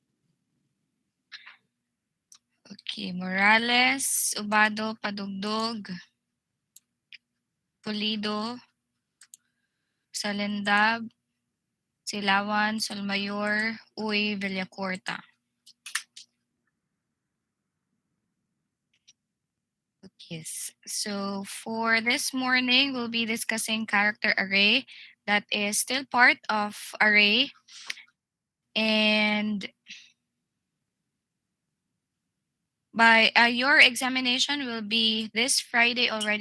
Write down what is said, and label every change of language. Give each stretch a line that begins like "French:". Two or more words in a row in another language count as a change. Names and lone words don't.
English: Okay, Morales, Ubado, Padugdog, Pulido, Salendab, Silawan, Solmayor, Uy, Villacorta. Yes. So for this morning, we'll be discussing character array that is still part of array. And by your examination will be this Friday already.